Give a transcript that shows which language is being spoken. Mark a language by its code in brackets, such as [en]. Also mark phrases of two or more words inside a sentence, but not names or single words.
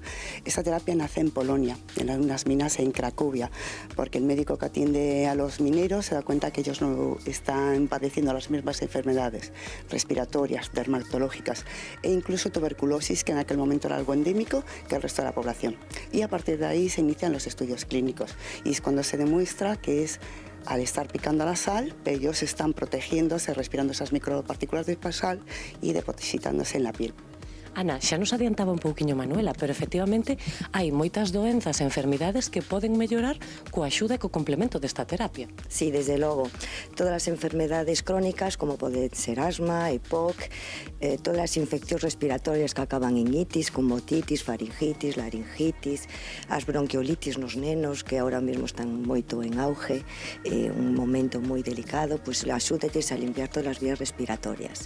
[es] Esta terapia nace en Polonia, en unas minas en Cracovia, porque el médico que atiende a los mineros se da cuenta que ellos no están padeciendo las mismas enfermedades respiratorias, dermatológicas e incluso tuberculosis, que en aquel momento era algo endémico que el resto de la población. Y a partir de ahí se inician los estudios clínicos y es cuando se demuestra que es al estar picando la sal, ellos están protegiéndose, respirando esas micropartículas de sal y depositándose en la piel. [gl] Ana, xa nos adiantaba un pouquiño Manuela, pero efectivamente hai moitas doenzas e enfermidades que poden mellorar coa axuda e co complemento desta terapia. Sí, desde logo. Todas as enfermedades crónicas, como pode ser asma, EPOC, todas as infeccións respiratorias que acaban en itis, como otitis, faringitis, laringitis, as bronquiolitis nos nenos, que ahora mesmo están moito en auge, un momento moi delicado, pois axúdelles a limpiar todas as vías respiratorias.